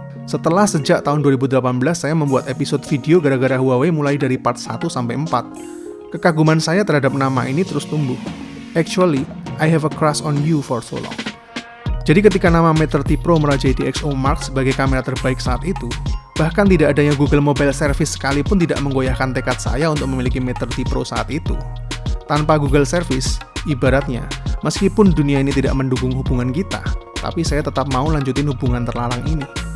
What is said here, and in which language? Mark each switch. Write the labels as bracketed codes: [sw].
[id] Sejak tahun 2018 saya membuat episode video gara-gara Huawei mulai dari part 1 sampai 4. Kekaguman saya terhadap nama ini terus tumbuh. [en] Actually, I have a crush on you for so long. [id] Jadi ketika nama Mate 30 Pro merajai DxO Mark sebagai kamera terbaik saat itu, bahkan tidak adanya Google Mobile Service sekalipun tidak menggoyahkan tekad saya untuk memiliki Mate 30 Pro saat itu. Tanpa Google Service, ibaratnya, meskipun dunia ini tidak mendukung hubungan kita, tapi saya tetap mau lanjutin hubungan terlarang ini.